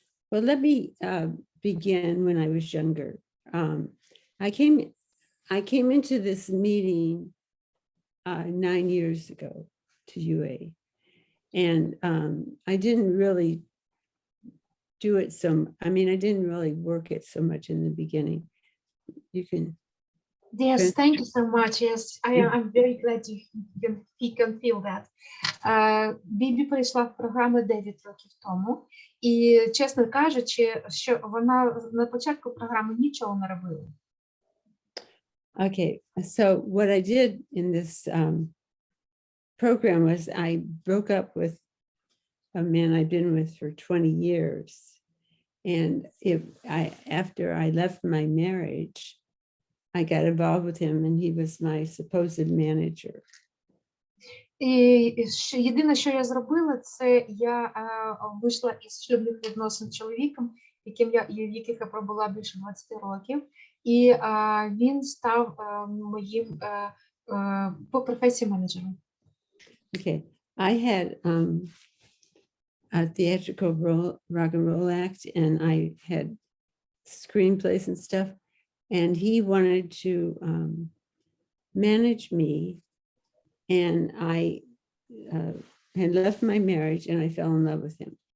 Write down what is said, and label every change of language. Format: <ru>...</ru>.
<en>Well, let me begin when I was younger. I came into this meeting 9 years ago to UA, and I didn't really do it I didn't really work it so much in the beginning. You can. Yes, thank you so much. Yes, I'm very glad you can feel that.</en> <uk>Бібі прийшла в програму 9 років тому, і, чесно кажучи, що вона на початку програми нічого не робила.</uk> <en>Okay, so what I did in this program was I broke up with a man I'd been with for 20 years. And after I left my marriage, I got involved with him, and he was my supposed manager.</en> <uk>І єдине, що я зробила, це я вийшла із шлюбних відносин з чоловіком, в яких я пробула більше 20 років, і він став моїм по професії менеджером.</uk> <en>Okay, I had a theatrical rock and roll act, and I had screenplays and stuff, and he wanted to manage me, and I had left my marriage, and I fell in love with him.</en>